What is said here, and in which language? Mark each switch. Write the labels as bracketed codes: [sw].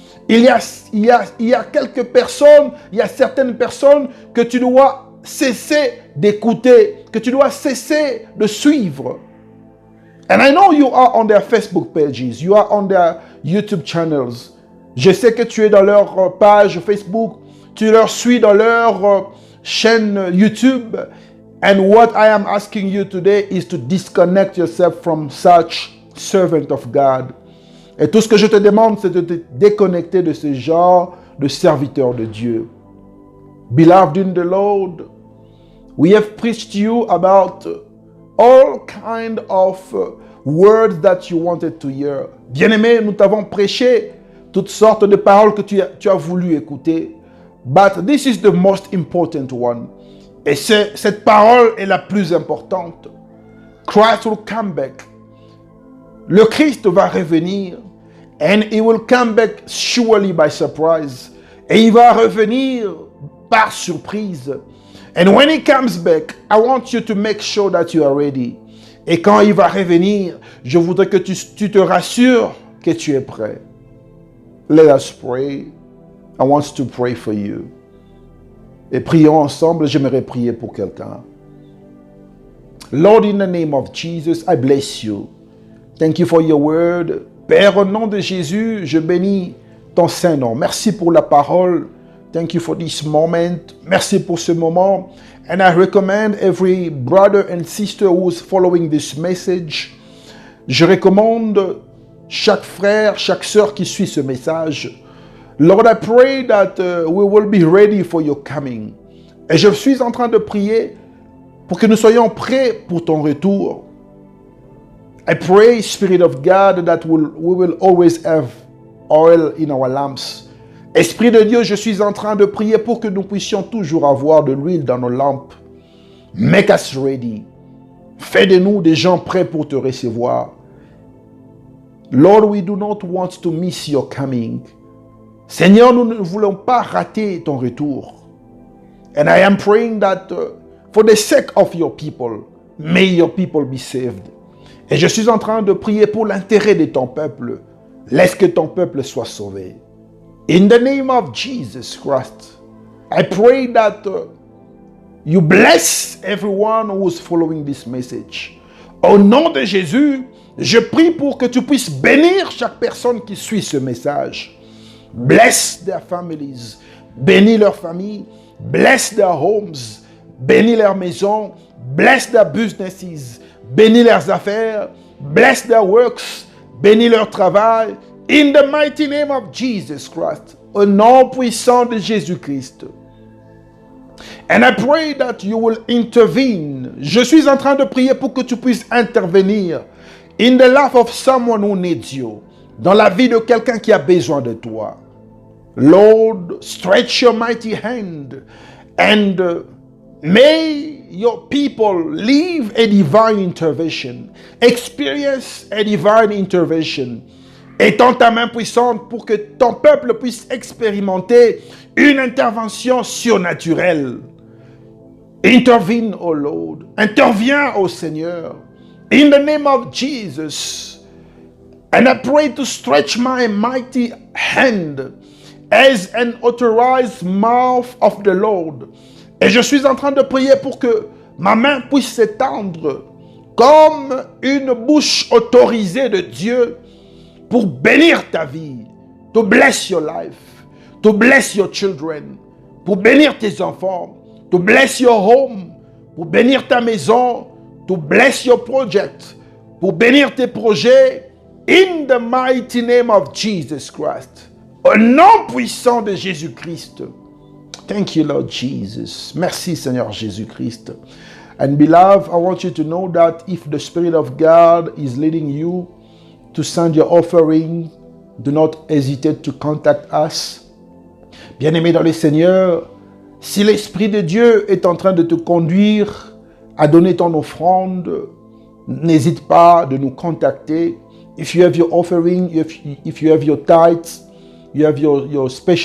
[fr] Il y a quelques personnes, il y a certaines personnes que tu dois cesser d'écouter, que tu dois cesser de suivre. [en] And I know you are on their Facebook pages, you are on their YouTube channels. [fr] Je sais que tu es dans leur page Facebook, tu leur suis dans leur chaîne YouTube. [en] And what I am asking you today is to disconnect yourself from such servant of God. [fr] Et tout ce que je te demande, c'est de te déconnecter de ce genre de serviteur de Dieu. [en] Beloved in the Lord, we have preached to you about all kind of words that you wanted to hear. [fr] Bien-aimé, nous t'avons prêché toutes sortes de paroles que tu as voulu écouter. [en] But this is the most important one. [fr] Et cette parole est la plus importante. [en] Christ will come back. [fr] Le Christ va revenir. [en] And he will come back surely by surprise. [fr] Et il va revenir par surprise. [en] And when he comes back, I want you to make sure that you are ready. [fr] Et quand il va revenir, je voudrais que tu te rassures que tu es prêt. [en] Let us pray. I want to pray for you. [fr] Et prions ensemble, j'aimerais prier pour quelqu'un. [en] Lord, in the name of Jesus, I bless you. Thank you for your word. [fr] Père, au nom de Jésus, je bénis ton Saint-Nom. Merci pour la parole. [en] Thank you for this moment. [fr] Merci pour ce moment. [en] And I recommend every brother and sister who is following this message. [fr] Je recommande chaque frère, chaque sœur qui suit ce message. [en] Lord, I pray that we will be ready for your coming. [fr] Et je suis en train de prier pour que nous soyons prêts pour ton retour. [en] I pray, Spirit of God, that we will always have oil in our lamps. [fr] Esprit de Dieu, je suis en train de prier pour que nous puissions toujours avoir de l'huile dans nos lampes. [en] Make us ready. [fr] Fais de nous des gens prêts pour te recevoir. [en] Lord, we do not want to miss your coming. [fr] Seigneur, nous ne voulons pas rater ton retour. [en] And I am praying that for the sake of your people, may your people be saved. [fr] Et je suis en train de prier pour l'intérêt de ton peuple. Laisse que ton peuple soit sauvé. [en] In the name of Jesus Christ, I pray that you bless everyone who is following this message. [fr] Au nom de Jésus, je prie pour que tu puisses bénir chaque personne qui suit ce message. [en] Bless their families. [fr] Bénis leurs familles. [en] Bless their homes. [fr] Bénis leurs maisons. [en] Bless their businesses. [fr] Bénis leurs affaires. [en] Bless their works. [fr] Bénis leur travail. [en] In the mighty name of Jesus Christ. [fr] Au nom puissant de Jésus-Christ. [en] And I pray that you will intervene. [fr] Je suis en train de prier pour que tu puisses intervenir [en] in the life of someone who needs you. [fr] Dans la vie de quelqu'un qui a besoin de toi. [en] Lord, stretch your mighty hand and may your people live a divine intervention. Experience a divine intervention. [fr] Étends ta main puissante pour que ton peuple puisse expérimenter une intervention surnaturelle. [en] Intervene, O Lord. [fr] Interviens, O Seigneur. [en] In the name of Jesus. And I pray to stretch my mighty hand as an authorized mouth of the Lord. [fr] Et je suis en train de prier pour que ma main puisse s'étendre comme une bouche autorisée de Dieu pour bénir ta vie, [en] to bless your life, to bless your children, [fr] pour bénir tes enfants, [en] to bless your home, [fr] pour bénir ta maison, [en] to bless your project, [fr] pour bénir tes projets, [en] in the mighty name of Jesus Christ. [fr] Au nom puissant de Jésus-Christ. [en] Thank you, Lord Jesus. [fr] Merci, Seigneur Jésus-Christ. [en] And beloved, I want you to know that if the Spirit of God is leading you to send your offering, do not hesitate to contact us. [fr] Bien-aimé dans le Seigneur, si l'Esprit de Dieu est en train de te conduire à donner ton offrande, n'hésite pas de nous contacter. [en] If you have your offering, if you have your tithes, you have your special